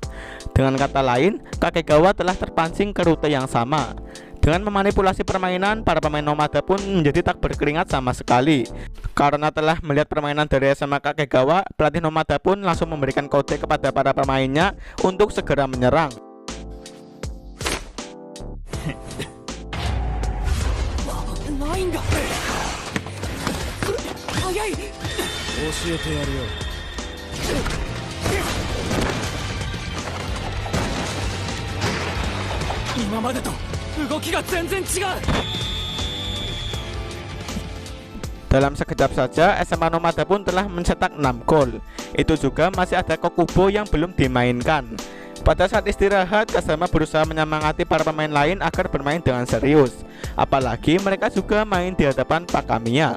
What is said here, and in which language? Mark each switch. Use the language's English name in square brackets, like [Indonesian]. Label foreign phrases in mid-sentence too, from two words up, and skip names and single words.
[Indonesian] Dengan kata lain, Kagegawa telah terpancing ke rute yang sama. Dengan memanipulasi permainan, para pemain Nomada pun menjadi tak berkeringat sama sekali. Karena telah melihat permainan dari SMA Kagegawa, pelatih Nomada pun langsung memberikan kode kepada para pemainnya untuk segera menyerang. [Japanese] ラインが速い。教えてやるよ。今までと動きが全然違う。 [Indonesian] Dalam sekejap saja, SMA Nomada pun telah mencetak 6 gol. Itu juga masih ada Kokubo yang belum dimainkan. Pada saat istirahat, Kazama berusaha menyemangati para pemain lain agar bermain dengan serius. Apalagi mereka juga main di hadapan Pak Kamiya.